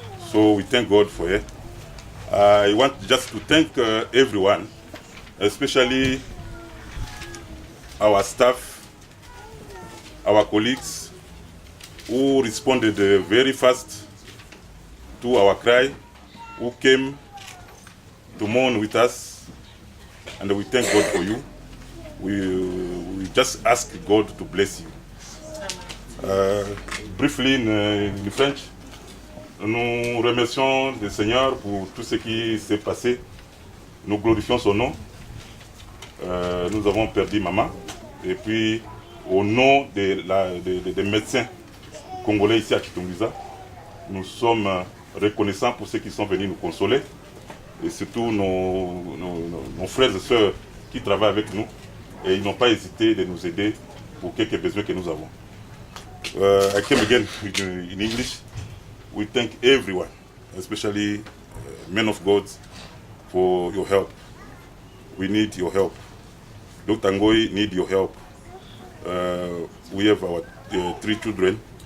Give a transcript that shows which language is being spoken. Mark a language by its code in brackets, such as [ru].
[en] So we thank God for her. I want just to thank everyone, especially our staff, our colleagues, who responded very fast to our cry, who came to mourn with us. And we thank God for you. We just ask God to bless you. Briefly in French, [fr] nous remercions le Seigneur pour tout ce qui s'est passé. Nous glorifions son nom. Nous avons perdu maman. Et puis, au nom des médecins congolais ici à Chitungwiza, nous sommes reconnaissants pour ceux qui sont venus nous consoler. Et surtout nos frères et sœurs qui travaillent avec nous, et ils n'ont pas hésité de nous aider pour quelques besoins que nous avons. [en] I came again in English. We thank everyone, especially men of God, for your help. We need your help. Dr. Ngoi need your help. We have our 3 children.